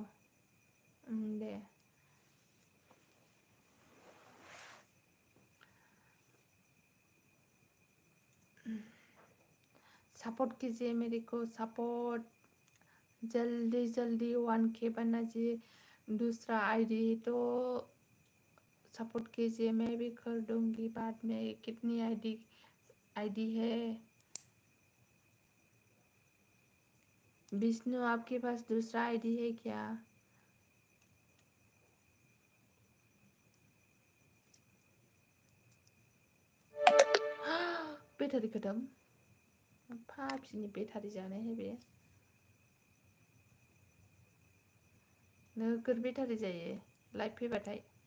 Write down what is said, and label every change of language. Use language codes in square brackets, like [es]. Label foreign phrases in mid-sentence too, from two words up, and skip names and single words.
[hi] दे सपोर्ट कीजिए मेरे को, सपोर्ट जल्दी 1K बनना चाहिए। दूसरा आईडी तो सपोर्ट कीजिए, मैं भी कर दूंगी बाद में। कितनी आईडी है? विष्णु आपके पास दूसरा आईडी है क्या? [brx] बेटारि खतम। फाफिनि बेटारि जानाय है बे। नोगोर बेटारि जायो लाइभ फैबाथाय।